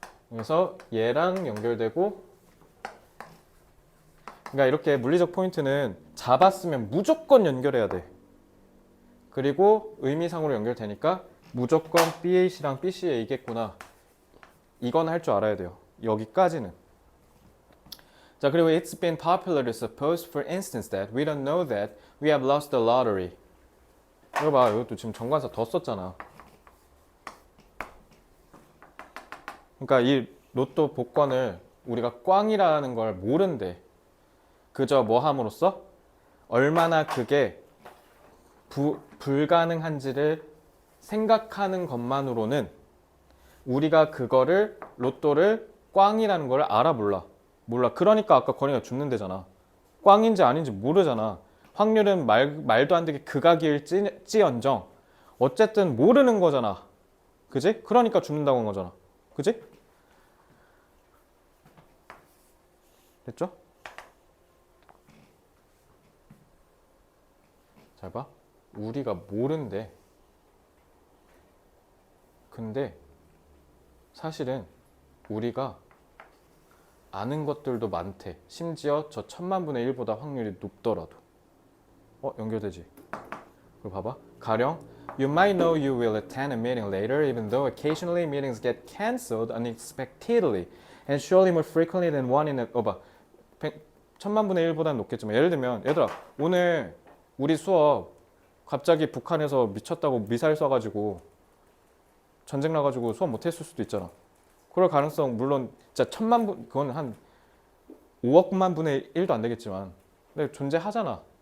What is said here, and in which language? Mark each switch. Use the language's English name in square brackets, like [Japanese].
[Korean] 그래서 얘랑 연결되고, 그러니까 이렇게 물리적 포인트는 잡았으면 무조건 연결해야 돼. 그리고 의미상으로 연결되니까 무조건 BAC랑 BCA이겠구나. 이건 할 줄 알아야 돼요. 여기까지는. 자, 그리고 [English] it's been popular to suppose, for instance, that we don't know that we have lost the lottery. [Korean] 이거 봐, 이것도 지금 정관사 더 썼잖아. 그러니까 이 로또 복권을 우리가 꽝이라는 걸 모른대. 그저 뭐 함으로써 얼마나 그게 불가능한지를 생각하는 것만으로는 우리가 그거를 로또를 꽝이라는 걸 알아 몰라. 그러니까 아까 건이가 죽는데잖아. 꽝인지 아닌지 모르잖아. 확률은 말도 안 되게 극악일지언정 어쨌든 모르는 거잖아. 그지? 그러니까 죽는다고 한 거잖아. 그지? 됐죠? 잘 봐. 우리가 모른대. 근데 사실은 우리가 아는 것들도 많대. 심지어 저 1000만분의 1보다 확률이 높더라도. 연결되지? 그거 봐봐. 가령 [English] You might know you will attend a meeting later even though occasionally meetings get cancelled unexpectedly and surely more frequently than one in a... [Korean] 봐. 1000만분의 1보다는 높겠지만 예를 들면 얘들아 오늘 우리 수업 갑자기 북한에서 미쳤다고 미사일 쏴가지고 전쟁 나가지고 수업 못했을 수도 있잖아. 그럴 가능성 물론 진짜 1000만분 그건 한 5억만 분의 1도 안 되겠지만 근데 존재하잖아.